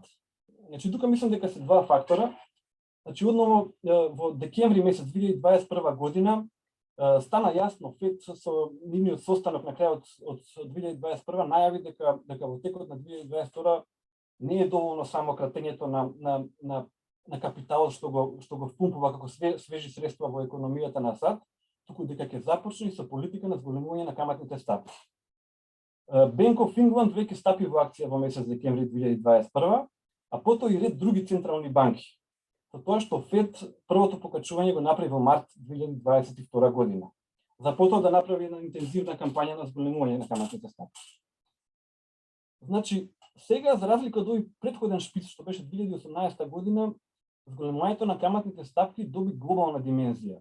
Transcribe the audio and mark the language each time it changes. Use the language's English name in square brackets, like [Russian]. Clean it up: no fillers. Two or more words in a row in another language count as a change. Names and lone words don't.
[Macedonian] Значи тука мислам дека се два фактора. Значи одново во декември месец 2021 година стана јасно, Фед со нивниот состанок на крајот од 2021 најави дека во текот на 2022 не е доволно само кратењето на капиталот што го впумпува како свежи средства во економијата на САД, туку дека ќе започне со политика на зголемување на каматните стапки. Bank of England веќе стапи во акција во месец декември 2021, а потоа и ред други централни банки. Со тоа што Фед првото покачување го направи во март 2022 година. За потоа да направи една интензивна кампања на зголемување на каматните стапки. Значи, сега за разлика од овој претходен шпиц што беше 2018 година, зголемувањето на каматните стапки доби глобална димензија.